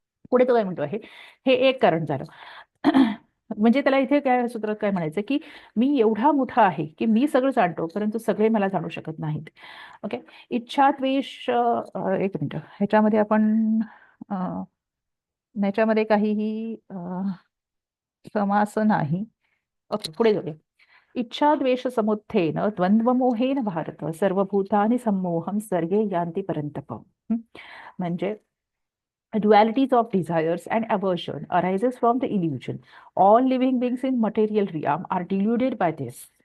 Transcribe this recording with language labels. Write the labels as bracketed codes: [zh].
[mr] पुढे तो काय म्हणतो आहे, हे एक कारण झालं. म्हणजे त्याला इथे काय सूत्रात काय म्हणायचं, की मी एवढा मोठा आहे की मी सगळं जाणतो, परंतु सगळे मला जाणू शकत नाहीत. ओके. इच्छा द्वेष, एक मिनिट, ह्याच्यामध्ये आपण ह्याच्यामध्ये काहीही समास नाही. ओके, पुढे जाऊया. [sa] इच्छा द्वेष समुत्थेन द्वंद्वमोहेन भारत सर्वभूतानि सम्मोहम सर्गे यान्ति परंतप. [en] म्हणजे dualities of desires and aversion arises from the illusion. All living beings in material realm are deluded by this.